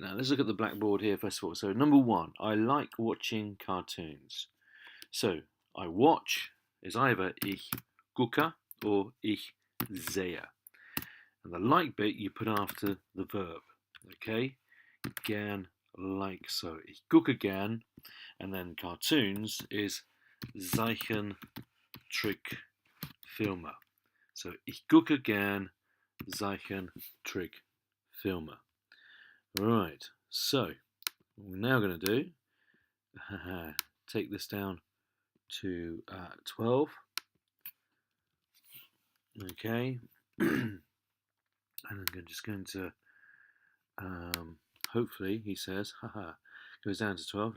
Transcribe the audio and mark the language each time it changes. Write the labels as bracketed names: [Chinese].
[English] Now let's look at the blackboard here first of all. So number one, I like watching cartoons. So I watch is either [German] ich gucke [English] or [German] ich sehe. [English] And the like bit you put after the verb. Okay? Gern, like so. [German] Ich gucke gern. [English] And then cartoons is Zeichentrickfilme. [German] So ich gucke gern Zeichentrickfilme. [English] Right, so what we're now going to do, take this down to 12. Okay, and I'm just going to, hopefully, he says, goes down to 12.